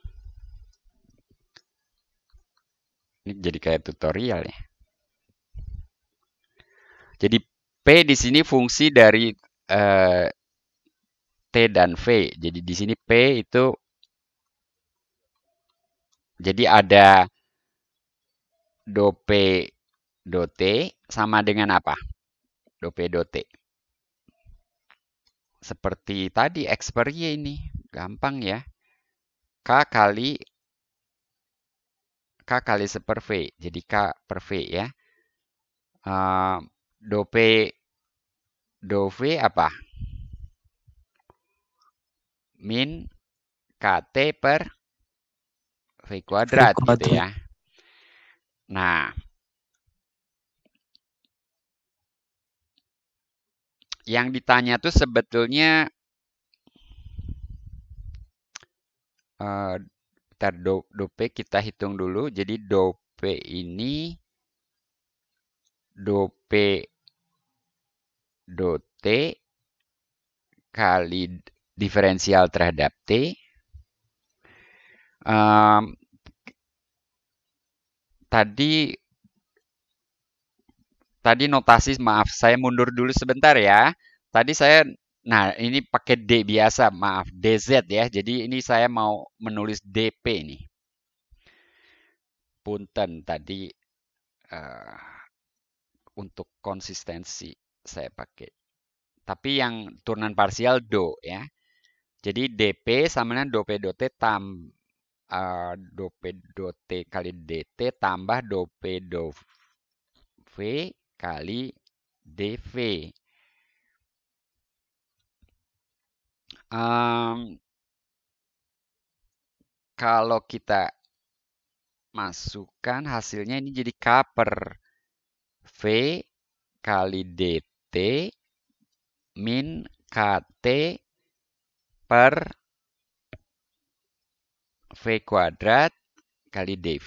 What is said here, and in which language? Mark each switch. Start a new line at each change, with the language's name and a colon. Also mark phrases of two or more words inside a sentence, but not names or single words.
Indonesian: Ini jadi kayak tutorial ya. Jadi P di sini fungsi dari T dan V. Jadi di sini P itu jadi ada do P do T sama dengan apa? Do P do T. Seperti tadi Xperia ini. Gampang ya. K kali seper V. Jadi K per V ya. Do P do V apa? Min KT per V kuadrat gitu ya. Nah, yang ditanya tuh sebetulnya do P kita hitung dulu. Jadi do P ini do P do T kali diferensial terhadap T. Tadi notasi, maaf, saya mundur dulu sebentar ya. Tadi saya, nah ini pakai D biasa, maaf, DZ ya. Jadi ini saya mau menulis DP nih. Punten tadi untuk konsistensi saya pakai. Tapi yang turunan parsial do ya. Jadi DP sama dengan do P do T do P do T kali DT tambah do P do V kali DV. Kalau kita masukkan hasilnya ini jadi K per V kali DT min KT per V kuadrat kali DV.